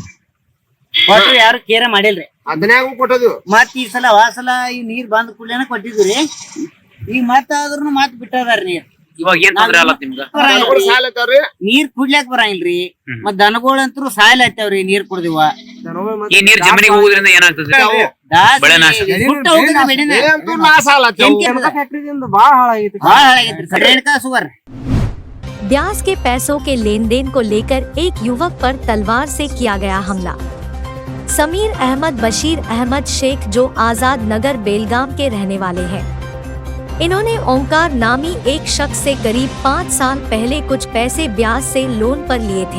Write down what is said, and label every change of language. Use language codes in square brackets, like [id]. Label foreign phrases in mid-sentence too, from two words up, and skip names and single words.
[kn] ಕೊಟ್ಟರು ಯಾರು ಕೇರ ಮಾಡಿಲ್ರಿ. ಅದನ್ಯಾಗೂ ಕೊಟ್ಟದ್ವಿ. ಮತ್ ಈ ಸಲ ವಾಸಲ ಈ ನೀರ್ ಬಂದ ಕೂಡಲೇನ ಕೊಟ್ಟಿದ್ವಿ. ಈಗ ಮತ್ತ ಆದ್ರೂ ಮತ್ ಬಿಟ್ಟದಾರ ನೀರ್. ನೀರ್ ಕುಡ್ಲಾಕ್ ಬರಂಗಿಲ್ರಿ. ಮತ್ ದನಗಳಂತೂ ಸಾಯ್ಲತ್ತವ್ರಿ ನೀರ್ ಕುಡ್ದಿವ. [hi] ब्याज के पैसों के लेन देन को लेकर एक युवक पर तलवार से किया गया हमला। समीर अहमद बशीर अहमद शेख जो आजाद नगर बेलगाम के रहने वाले हैं, इन्होंने ओंकार नामी एक शख्स से करीब 5 साल पहले कुछ पैसे ब्याज से लोन पर लिए थे।